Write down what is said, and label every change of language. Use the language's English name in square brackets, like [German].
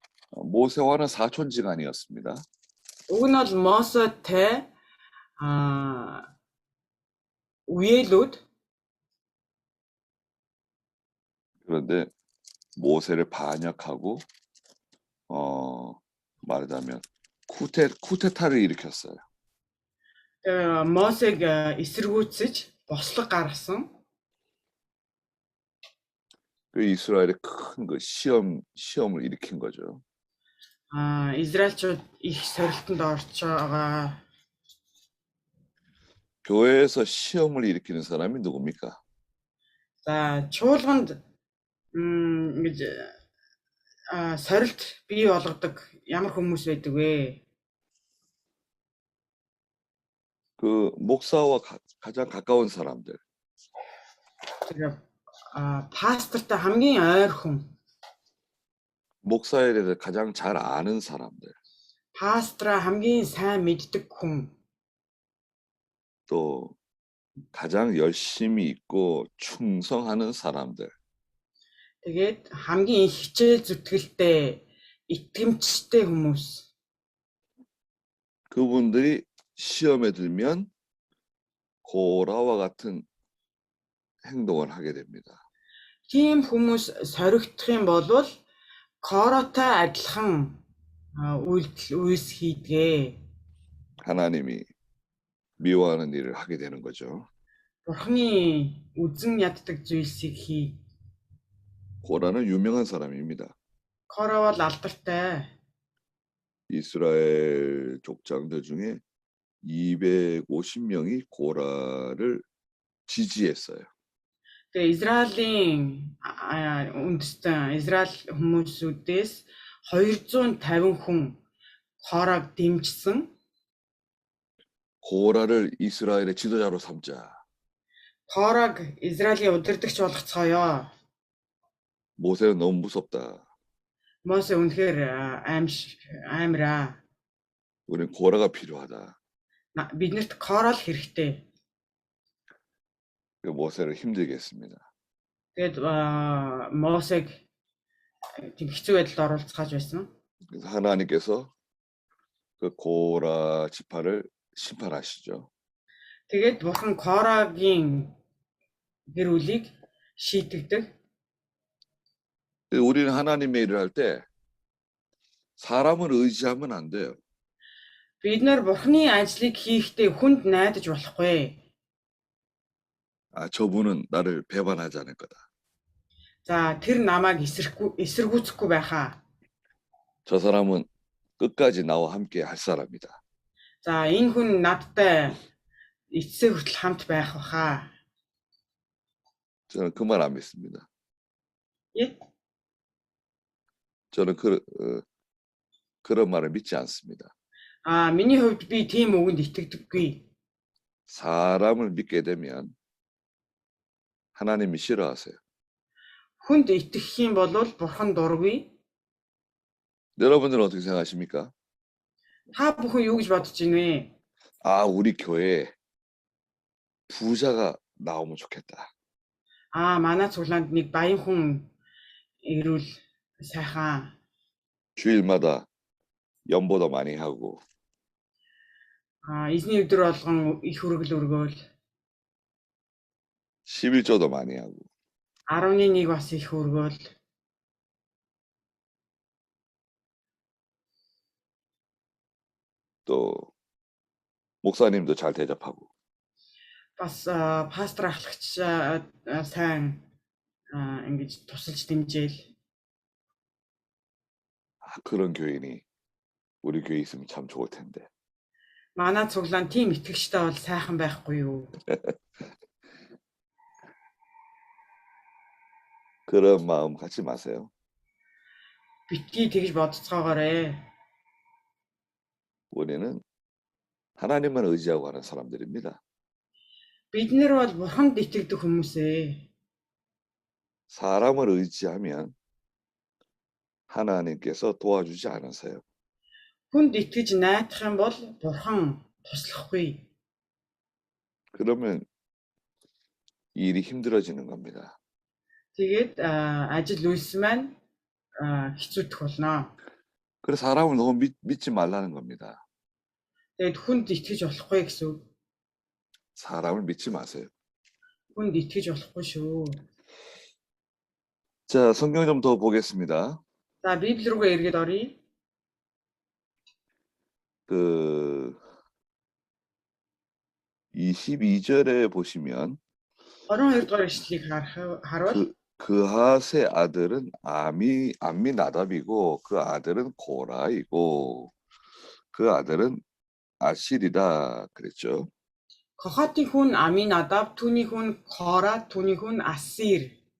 [Korean] 모세와는 사촌지간이었습니다. [Mongolian] Уг нь бол Мосетэй үеэлүүд. [Korean] 그런데 모세를 반역하고 말하자면 쿠데타를 일으켰어요. [Mongolian] Мосег эсэргүүцэж бослог гаргасан. [Korean] 그 이스라엘의 큰 그 시험을 일으킨 거죠. [Mongolian] Израильчууд их сорилтонд орж байгаа. [Korean] 교회에서 시험을 일으키는 사람이 누굽니까? [Mongolian] За чуулганд ингэж сорилт бий болгодог ямар хүмүүс байдаг вэ? [Korean] 그 목사와 가장 가까운 사람들. [Mongolian] Тэгээ пастортай хамгийн ойр хүн. [Korean] 목사에 대해서 가장 잘 아는 사람들. [Mongolian] Пастраа хамгийн сайн мэддэг хүн. [Korean] 또 가장 열심히 있고 충성하는 사람들. [Mongolian] Тэгээд хамгийн их хичээл зүтгэлтэй, итгэмжтэй хүмүүс. [Korean] 그분들이 시험에 들면 고라와 같은 행동을 하게 됩니다. [Mongolian] Тийм хүмүүс соригдох юм бол Коротой адилхан үйлс хийдгээ. [Korean] 하나님이 미워하는 일을 하게 되는 거죠. [Mongolian] Бурхны үзэн яддаг зүйлсийг хий. [Korean] 고라는 유명한 사람입니다. [Mongolian] Кора бол алдартай. [Korean] 이스라엘 족장들 중에 250명이 고라를 지지했어요. [Mongolian] Тэгээ Израилийн үндэстэн Израиль хүмүүсүүдээс 250 хүн Кораг дэмжсэн. [Korean] 고라를 이스라엘의 지도자로 삼자. [Mongolian] Кораг Израилийн удирдагч болгоцгоё. [Korean] 모세는 너무 무섭다. [Mongolian] Мосе үнэхээр аамраа. [Korean] 우린 고라가 필요하다. [Mongolian] Биднэрт Корал хэрэгтэй. [Korean] 그 모세를 힘들게 했습니다. [Mongolian] Тэгэд Мосег тийм хэцүү байдалд оруулцгааж байсан. [Korean] 그래서 하나님께서 그 고라 지파를 심판하시죠. [Mongolian] Тэгээд бурхан Корагийн гэр бүлийг шийтгдэг. [Korean] 우리는 하나님의 일을 할 때 사람을 의지하면 안 돼요. [Mongolian] Бид нар бурханы ажлыг хийхдээ хүнд найдаж болохгүй. [Korean] 아, 저분은 나를 배반하지 않을 거다. [Mongolian] За тэр намайг эсэргүүцэхгүй байхаа. [Korean] 저 사람은 끝까지 나와 함께 할 사람이다. [Mongolian] За энэ хүн надтай эцсээ хүртэл хамт байх баха. [Korean] 저는 그 말 안 믿습니다. 예? 저는 그런 말을 믿지 않습니다. [Mongolian] Миний хувьд би тийм үгэнд итгэдэггүй. [Korean] 사람을 믿게 되면 하나님이 싫어하세요. [Mongolian] Хүнд итгэх юм бол бурхан дургүй. [Korean] 여러분들은 어떻게 생각하십니까? [Mongolian] Та бүхэн юу гэж бодож байна вэ? [Korean] 아, 우리 교회에 부자가 나오면 좋겠다. [Mongolian] Манай цуглаанд нэг баян хүн ирүүл сайхан. [Korean] 주일마다 연보도 많이 하고 [Mongolian] Эзний өдөр болгон их хүргэл өргөөл. [Korean] 11조도 많이 하고 [Mongolian] 11 бас их өргөөл. [Korean] 또 목사님도 잘 대접하고 [Mongolian] Бас пастор ахлагч сайн ингэж тусалж дэмжээл. [Korean] 그런 교인이 우리 교회에 있으면 참 좋을 텐데. [Mongolian] Манай цуглаан тийм итгэгчтэй бол сайхан байхгүй юу? [Korean] 그런 마음 갖지 마세요. [Mongolian] Битгий тэгж бодцоогоорой. [Korean] 우리는 하나님만 의지하고 하는 사람들입니다. [Mongolian] Бид нар бол бурханд итгэдэг хүмүүс ээ. [Korean] 사람을 의지하면 하나님께서 도와주지 않으세요. [Mongolian] Хүнд итгэж найдах юм бол бурхан туслахгүй. [Korean] 그러면 일이 힘들어지는 겁니다. [Mongolian] Тэгээд ажил үйлс маань хэцүүдэх болно. [Korean] 그래서 사람을 너무 믿지 말라는 겁니다. [Mongolian] Тэгээд хүнд итгэж болохгүй гэсэн үг. [Korean] 사람을 믿지 마세요. [Mongolian] Хүнд итгэж болохгүй шүү. [Korean] 자, 성경 좀 더 보겠습니다. [Mongolian] За Библи рүүгээ эргээд оръё. [Korean] 그 22절에 보시면 [Mongolian] 22 дугаар ишлэлийг харвал [Korean] 그핫의 아들은 암미나답이고 그 아들은 고라이고 그 아들은 아실이다 그랬죠. [Mongolian] Кохатын хүн Аминадаб, түүний хүн Кора, түүний хүн Асир.